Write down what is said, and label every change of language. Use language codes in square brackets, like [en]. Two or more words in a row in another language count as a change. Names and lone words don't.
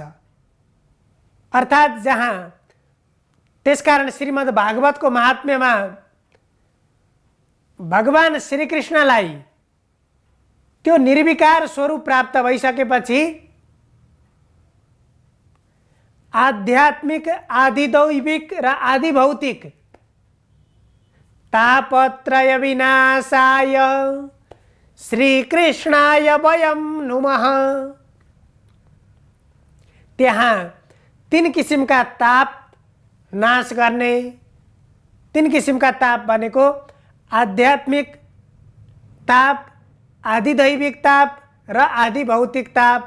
[ne] अर्थात् जहाँ, त्यसकारण श्रीमद् भागवतको महात्म्यमा भगवान श्रीकृष्णलाई त्यो निर्विकार स्वरूप प्राप्त भइसकेपछि आध्यात्मिक, आदिदैविक र आदिभौतिक [sa] तापत्रय विनाशाय श्रीकृष्णाय वयं नुमः। [ne] त्यहाँ तीन किसिमका ताप नाश गर्ने, तीन किसिमका ताप भनेको आध्यात्मिक ताप, आदिदैविक ताप र आदिभौतिक ताप।